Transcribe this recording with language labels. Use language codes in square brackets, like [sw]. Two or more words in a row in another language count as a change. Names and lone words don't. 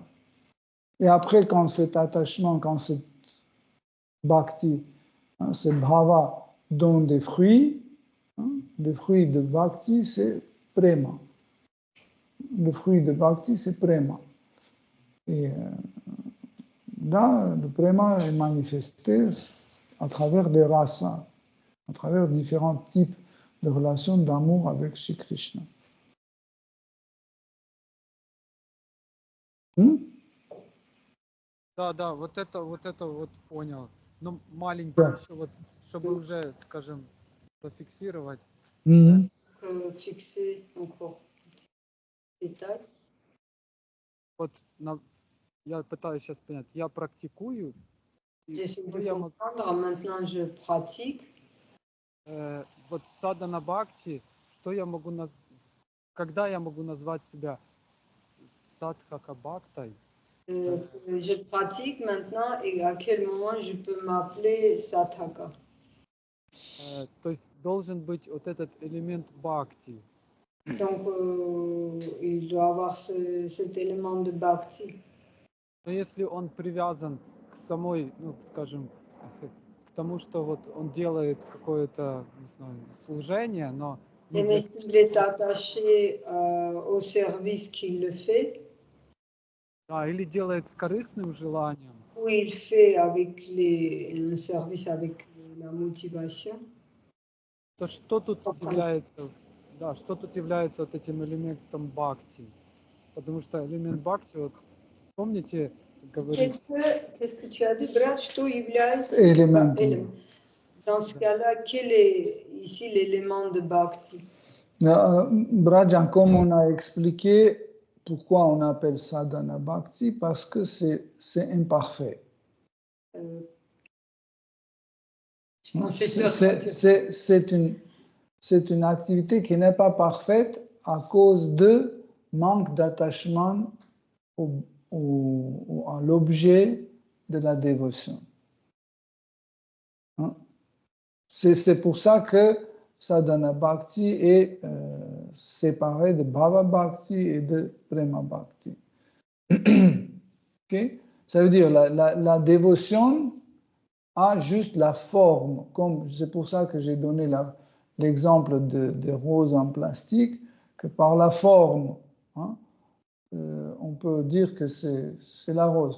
[fr] Et après, quand cet attachement, quand cette bhakti, ce bhava donne des fruits, le fruit de bhakti, c'est prema. Le fruit de bhakti, c'est prema. Et là, le prema est manifesté à travers des rasas, à travers différents types de relations d'amour avec Shri Krishna. [ru] Да, вот это вот понял. Ну, маленький еще вот, чтобы уже, скажем, зафиксировать. [fr] Fixer encore détail. [ru] Вот я пытаюсь сейчас понять, я практикую. [fr] J'essaie de comprendre, maintenant je pratique. [ru] Вот в садхана бхакти, что я могу когда я могу назвать себя садхака бхактой? [fr] Je pratique maintenant et à quel moment je peux m'appeler Sathaka. [ru] То есть должен быть вот этот элемент бхакти. [fr] Donc il doit avoir cet élément de bhakti. [ru] Но если он привязан к самой, ну, скажем, к тому, что вот он делает какое-то, не знаю, служение, но... [fr] Mais s'il est attaché au service qu'il le fait, [ru] или делает с корыстным желанием. [fr] Ou il fait avec un service avec la motivation. [ru] То что тут является, что тут является вот этим элементом бхакти? Потому что элемент бхакти, вот помните, говорится... [fr] Qu'est-ce que tu as dit, Brad? [ru] Что является [fr] élément? Dans ce cas-là, quel est ici l'élément de bhakti? Brajan, comme on a expliqué, pourquoi on appelle sadhana bhakti? Parce que c'est imparfait. C'est une activité qui n'est pas parfaite à cause de manque d'attachement à l'objet de la dévotion. C'est pour ça que sadhana bhakti est séparé de bhava bhakti et de prema bhakti. Okay? Ça veut dire la dévotion a juste la forme, c'est pour ça que j'ai donné l'exemple de rose en plastique, que par la forme, on peut dire que c'est la rose.